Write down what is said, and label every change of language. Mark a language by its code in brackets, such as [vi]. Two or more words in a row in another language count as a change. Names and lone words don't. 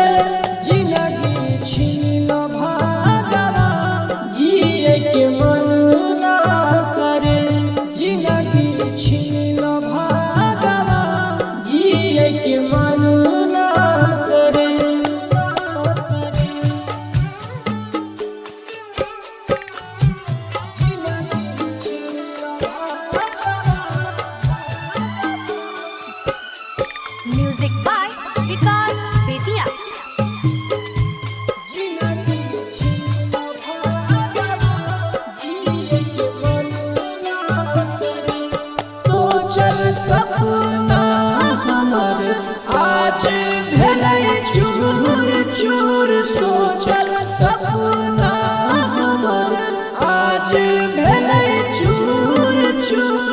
[mai] जिंदगी छीन भागवा जिए के मन ना करे, जिंदगी छीन भागवा जिए के मन ना करे। [en] Music by Vikas Bethia. [mai] सोचल सपना हमर आज भेलै चूर चूर, सोचल सपना हमर आज भेलै चूर चूर।